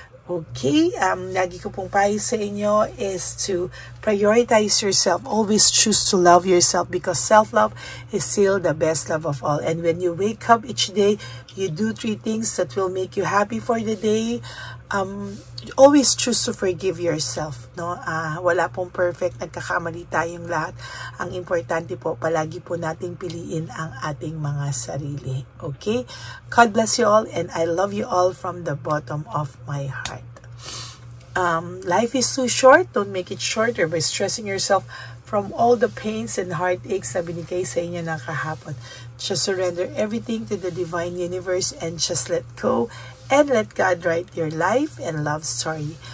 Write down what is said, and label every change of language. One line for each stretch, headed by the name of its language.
Filipino: Okay, lagi ko pong payo sa inyo
English: is to prioritize yourself. Always choose to love yourself because self-love is still the best love of all. And when you wake up each day, you do 3 things that will make you happy for the day. Always choose to forgive yourself, no?
Filipino: Wala pong perfect, nagkakamali tayong lahat. Ang importante po, palagi po nating piliin ang ating mga sarili.
English: Okay? God bless you all and I love you all from the bottom of my heart. Life is too short. Don't make it shorter by stressing yourself from all the pains and heartaches
Filipino: na binigay sa inyo ng kahapon.
English: Just surrender everything to the divine universe and just let go and let God write your life and love story.